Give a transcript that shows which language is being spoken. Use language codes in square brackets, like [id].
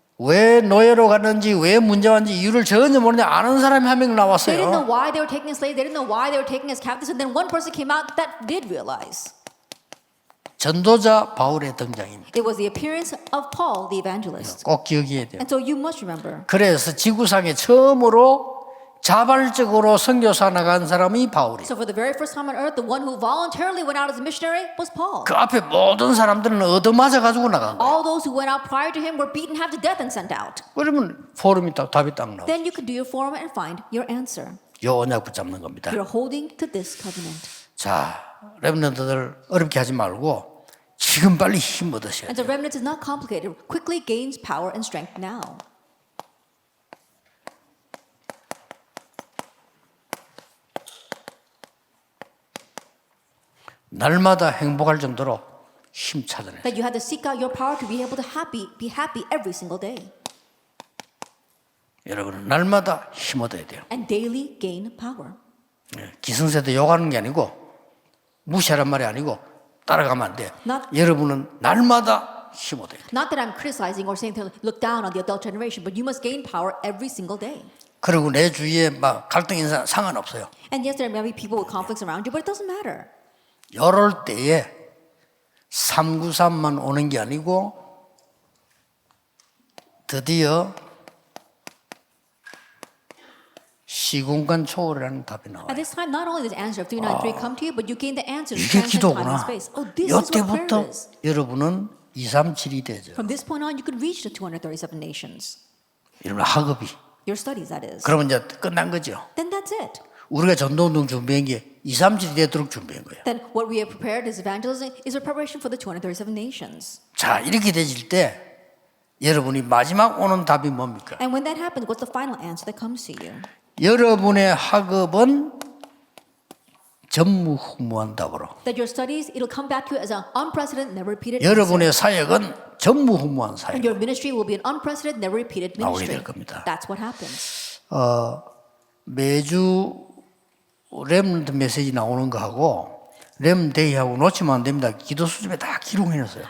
[ko] 왜 노예로 갔는지 왜 문제 왔는지 이유를 전혀 모르는데 아는 사람이 한 명 [en] they didn't know [ko] 나왔어요. [en] why they were taken as slaves. They didn't know why they were taken as captives. And then one person came out that did realize. [ko] 전도자 바울의 등장입니다. [en] It was the appearance of Paul, the evangelist. [ko] 꼭 기억해야 돼요. [en] And so you must remember. [ko] 그래서 지구상에 처음으로 자발적으로 선교사 나간 사람이 바울이에요. [en] So for the very first time on earth, the one who voluntarily went out as a missionary was Paul. [ko] 그 앞에 모든 사람들은 얻어맞아 가지고 나간 거예요. [en] All those who went out prior to him were beaten half to death and sent out. [ko] 그러면 포럼이 딱 답이 딱 나와요. [en] Then you could do your forum and find your answer. [ko] 요 언약 붙잡는 겁니다. [en] You're holding to this covenant. [ko] 자, 렘넌트들 어렵게 하지 말고 지금 빨리 힘 얻으셔야 [en] And [ko] 돼요. [en] the remnant is not complicated. Quickly gains power and strength now. [ko] 날마다 행복할 정도로 힘 찾아내. [en] That you had to seek out your power to be able to be happy every single day. [ko] 여러분은 날마다 힘 얻어야 돼요. [en] And daily gain power. [ko] 기성세대 욕하는 게 아니고 무시하란 말이 아니고 따라가면 안 돼요. [en] Not- [ko] 여러분은 날마다 힘 얻어야 돼요. [en] Not that I'm criticizing or saying to look down on the adult generation, but you must gain power every single day. [ko] 그리고 내 주위에 막 갈등 있는 사람 상관없어요. [en] And yes, there may be people with conflicts around you, but it doesn't matter. [ko] 이럴 때에 393만 오는 게 아니고 드디어 시공간 초월이라는 답이 나와요. [en] At this time, not only does answer of 393 come to you, but you gain the answer to [ko] 이게 [en] transcend time and [ko] 기도구나. [en] space. Oh, this is what prayer [ko] 이때부터 [en] is. [ko] 여러분은 237이 되죠. [en] From this point on, you could reach the 237 nations. [ko] 이러면 학업이. [en] Your studies, that is. [ko] 그러면 이제 끝난 거죠. [en] Then that's it. [ko] 우리가 전도운동 준비한 게 237이 되도록 준비한 거예요. [en] Then what we have prepared as evangelism is a preparation for the 237 nations. [ko] 자, 이렇게 되질 때 여러분이 마지막 오는 답이 뭡니까? [en] And when that happens, what's the final answer that comes to you? [ko] 여러분의 학업은 전무후무한 답으로. [en] That your studies, it'll come back to you as an unprecedented, never repeated [ko] 여러분의 사역은 전무후무한 [en] And [ko] 사역. [en] your ministry will be an unprecedented, never repeated [ko] 나오게 [en] ministry. [ko] 될 겁니다. [en] That's what happens. [ko] 매주 렘넌트 메시지 나오는 거하고 렘데이하고 놓치면 안 됩니다. 기도 수집에 다 기록해놨어요.